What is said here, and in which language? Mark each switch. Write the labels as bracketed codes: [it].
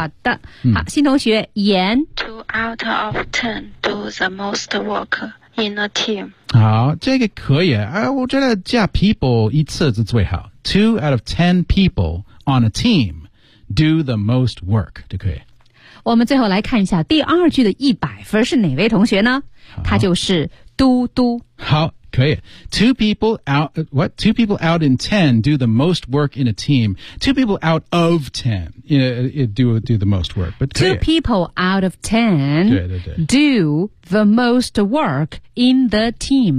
[zh] 好的、嗯、好新同学严 [en] Two out of 10 do the most work in a team. [zh] 好这个可以、啊、我觉得加 people 一次是最好。 [en] Two out of 10 people on a team do the most work. [zh] 就可以。我们最后来看一下第二句的100分是哪位同学呢他就是嘟嘟。好可以 [en] two people out what two people out in 10 do the most work in a team two people out of 10 you know, do the most work but two people out of 10 do the most work in the team、